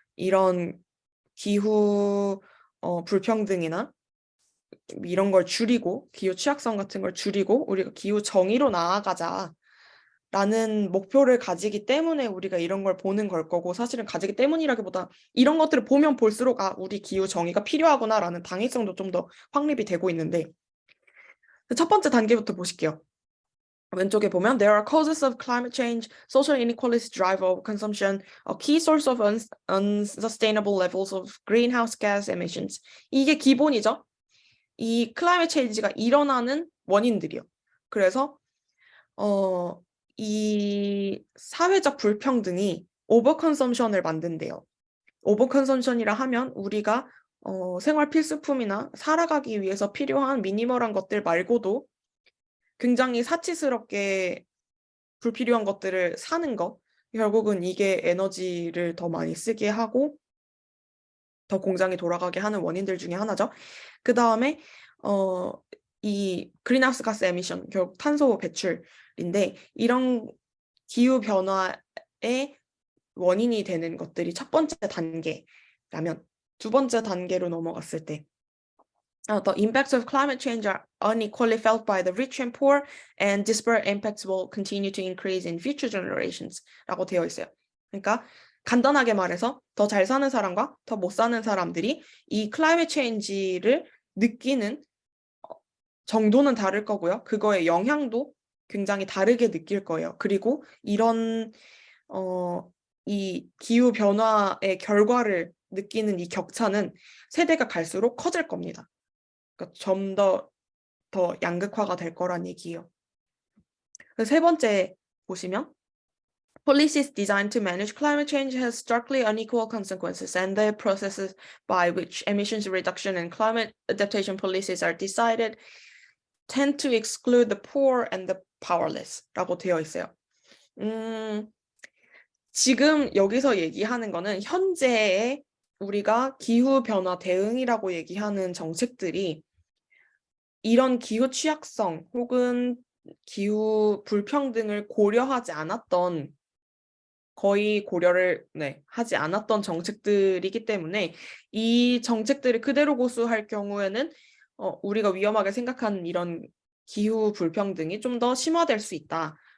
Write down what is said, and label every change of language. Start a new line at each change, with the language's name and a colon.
Korean: 이런 기후 불평등이나 이런 걸 줄이고 기후 취약성 같은 걸 줄이고 우리가 기후 정의로 나아가자. 라는 목표를 가지기 때문에 우리가 이런 걸 보는 걸 거고 사실은 가지기 때문이라기보다 이런 것들을 보면 볼수록 우리 기후 정의가 필요하구나라는 당위성도 좀 더 확립이 되고 있는데 첫 번째 단계부터 보실게요. 왼쪽에 보면
English: There are causes of climate change, social inequalities drive overconsumption, a key source of unsustainable levels of greenhouse gas emissions.
Korean: 이게 기본이죠. 이 클라이밋 체인지가 일어나는 원인들이요. 그래서 이 사회적 불평등이 오버컨섬션을 만든대요. 오버컨섬션이라 하면 우리가 생활 필수품이나 살아가기 위해서 필요한 미니멀한 것들 말고도 굉장히 사치스럽게 불필요한 것들을 사는 것. 결국은 이게 에너지를 더 많이 쓰게 하고 더 공장이 돌아가게 하는 원인들 중에 하나죠. 그 다음에 이 그린하우스 가스 에미션, 결국 탄소 배출인데 이런 기후 변화의 원인이 되는 것들이 첫 번째 단계라면 두 번째 단계로 넘어갔을 때
English: The impacts of climate change are unequally felt by the rich and poor, and disparate impacts will continue to increase in future generations.
Korean: 라고 되어 있어요. 그러니까 간단하게 말해서 더 잘 사는 사람과 더 못 사는 사람들이 이 클라이밋 체인지를 느끼는 정도는 다를 거고요. 그거의 영향도 굉장히 다르게 느낄 거예요. 그리고 이런 이 기후 변화의 결과를 느끼는 이 격차는 세대가 갈수록 커질 겁니다. 그러니까 좀 더 양극화가 될 거란 얘기예요. 세 번째 보시면
English: Policies designed to manage climate change has starkly unequal consequences, and the processes by which emissions reduction and climate adaptation policies are decided tend to exclude the poor and the powerless
Korean: 라고 되어 있어요. 지금 여기서 얘기하는 거는 현재의 우리가 기후변화 대응이라고 얘기하는 정책들이 이런 기후 취약성 혹은 기후 불평등을 고려하지 않았던 거의 고려를 하지 않았던 정책들이기 때문에 이 정책들을 그대로 고수할 경우에는 우리가 위험하게 생각하는 이런 기후 불평등이 좀 더 심화될 수 있다.